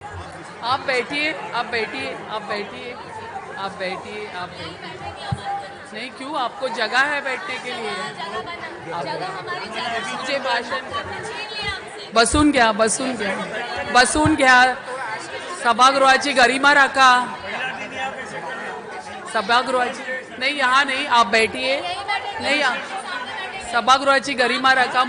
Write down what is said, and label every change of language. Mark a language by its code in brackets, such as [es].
[hi] आप बैठिए, आप बैठिए, आप बैठिए, आप बैठिए, आप बैठिए। नहीं, क्यों? आपको जगह है बैठने के लिए। [mr] मुझे भाषण बसून घ्या, बसून घ्या, बसून घ्या. सभागृहाची गरिमा राखा. [hi] सभागृहाची नहीं, यहाँ नहीं, आप बैठिए. [mr] नहीं, सभागृहाची गरिमा राखा.